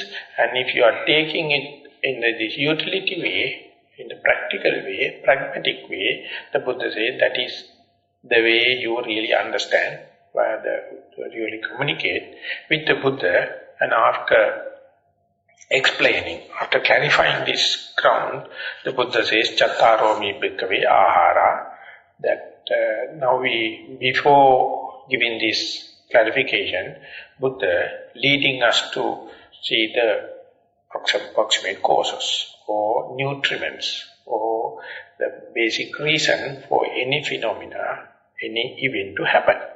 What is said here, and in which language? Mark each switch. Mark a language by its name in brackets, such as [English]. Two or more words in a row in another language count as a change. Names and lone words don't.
[English] And if you are taking it in this utility way, in the practical way, pragmatic way, the Buddha says that is the way you really understand, really communicate with the Buddha. And after explaining, after clarifying this ground, the Buddha says, [Pali] Chattaromi bhikkhave ahara, [English] that now before giving this clarification, Buddha leading us to see the approximate causes or nutriments or the basic reason for any phenomena, any event to happen.